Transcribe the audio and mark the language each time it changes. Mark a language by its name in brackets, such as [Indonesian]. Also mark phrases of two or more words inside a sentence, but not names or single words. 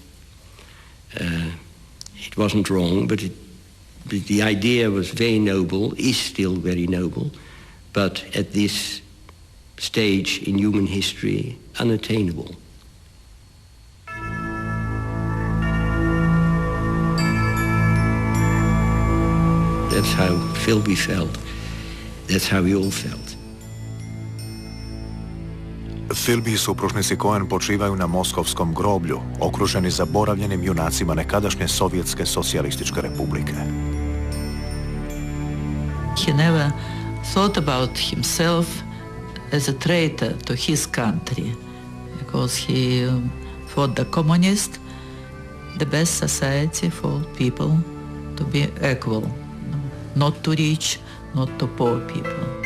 [English] It wasn't wrong, but the idea was very noble, is still very noble, but at this stage in human history, unattainable. That's how Philby felt. That's how we all felt. [Croatian] Philby i supružnici Cohen počivaju na Moskovskom groblju, okruženi zaboravljenim junacima nekadašnje Sovjetske socijalističke republike. [English] He never thought about himself as a traitor to his country, because he thought the communist, the best society for people to be equal, not to rich, not to poor people.